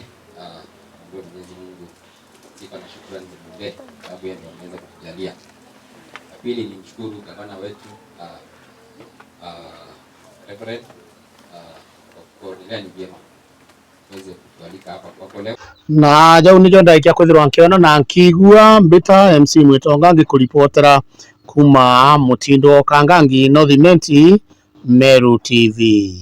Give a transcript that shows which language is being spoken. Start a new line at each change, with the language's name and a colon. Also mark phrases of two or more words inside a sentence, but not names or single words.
Swahili: Mwenyezi Mungu sifa na shukrani zimwendee sababu yeye ndiye anaweza kutujalia. Pili ni mshukuru gavana wetu Reverend kwa kuendelea ni vyema tuweze kualika hapa kwa leo.
Meru: Na jau nijo ndaikia kwithirwa nkiona na nkigua mbita MC Mwitonga ngikuripotera kuma Mutindo Kangangi North Menti Meru TV.